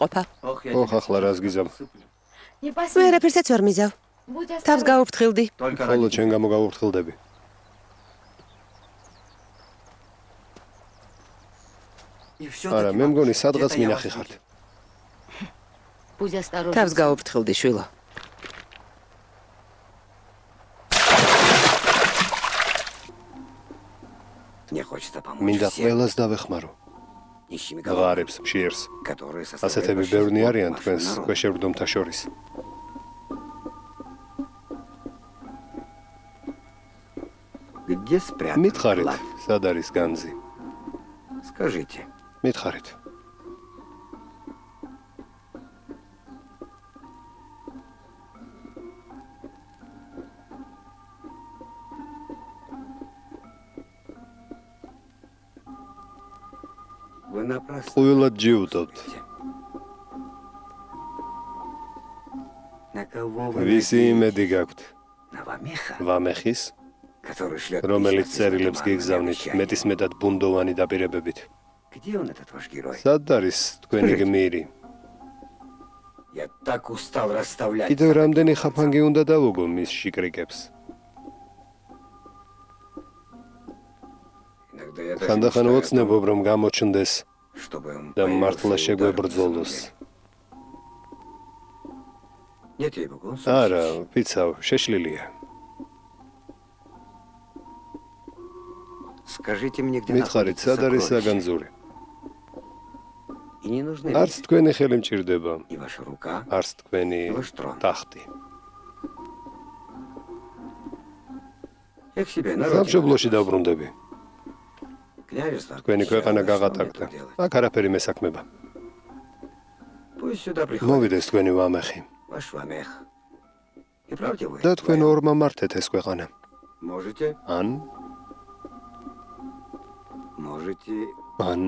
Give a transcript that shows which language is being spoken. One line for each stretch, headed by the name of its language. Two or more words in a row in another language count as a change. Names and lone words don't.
Georgian: ეგეც გეყოფა.
Russian: Ох, я
Georgian: ოხ,
Russian: тебя
Georgian: ახლა რას გიზამ?
Russian: Не посмей.
Georgian: ვერაფერსაც ვერ მიზავ. თავს გაუფრთხილდი. ხოლო ჩვენ გამო გავუფრთხილდები. არა, მე მგონი სადღაც მინახი ხართ. თავს გაუფრთხილდი, შვილო.
Russian: Мне хочется помочь
Georgian: მინდა
Russian: всем
Georgian: ყველას დავეხმარო.
Russian: нищими
Georgian: ღარებს, მშიერს.
Russian: которые
Georgian: ასეთები
Russian: составляют
Georgian: ბევრნი
Russian: большинство
Georgian: არიან
Russian: нашего
Georgian: თქვენს
Russian: народа.
Georgian: ქვეშევრდომთა შორის.
Russian: Где спрятан
Georgian: მითხარით,
Russian: клад?
Georgian: სად არის განძი?
Russian: Скажите.
Georgian: მითხარით.
Russian: Вы напрасно
Georgian: ყველად ჯიუტობთ.
Russian: спорите. На кого вы
Georgian: ვისი
Russian: надеетесь?
Georgian: იმედი გაქვთ?
Russian: На Вамеха,
Georgian: ვამეხის,
Russian: который шлет
Georgian: რომელიც
Russian: письма с
Georgian: წერილებს
Russian: туманными
Georgian: გიგზავნით
Russian: обещаниями.
Georgian: მეტისმეტად ბუნდოვანი დაპირებებით.
Russian: Где он, этот ваш герой?
Georgian: სად არის თქვენი გმირი?
Russian: Я так устал расставлять.
Georgian: კიდევ რამდენი ხაფანგი უნდა დავუგო მის შიკრიკებს?
Russian: Иногда я даже
Georgian: ხანდახან
Russian: мечтаю о том,
Georgian: ოცნებობ რომ გამოჩნდეს
Russian: чтобы он
Georgian: და
Russian: появился
Georgian: მართლა
Russian: и ударил на
Georgian: შეგვებრძოლოს.
Russian: самом деле. Нет, ей-богу, он
Georgian: არა,
Russian: сумасшедший.
Georgian: ვიცავ, შეშლილია.
Russian: Скажите мне, где
Georgian: მითხარით,
Russian: находится
Georgian: სად არის
Russian: сокровище?
Georgian: საგანძური?
Russian: И не нужны
Georgian: არც
Russian: мне
Georgian: თქვენი ხელი მჭირდება,
Russian: ни ваша рука,
Georgian: არც თქვენი
Russian: ни ваш трон.
Georgian: ტახტი.
Russian: Я к себе народ.
Georgian: სამშობლოში დავბრუნდები.
Russian: Княжество.
Georgian: თქვენი ქვეყანა
Russian: Что мне
Georgian: გაღატაკდა.
Russian: тут делать?
Georgian: აქ არაფერი მესაქმება.
Russian: Пусть сюда приходит
Georgian: მოვიდეს თქვენი ვამეხი
Russian: ваш Вамех. И правда вы?
Georgian: და თქვენ ორმა მართეთ ეს ქვეყანა.
Russian: Можете,
Georgian: ან
Russian: можете
Georgian: ან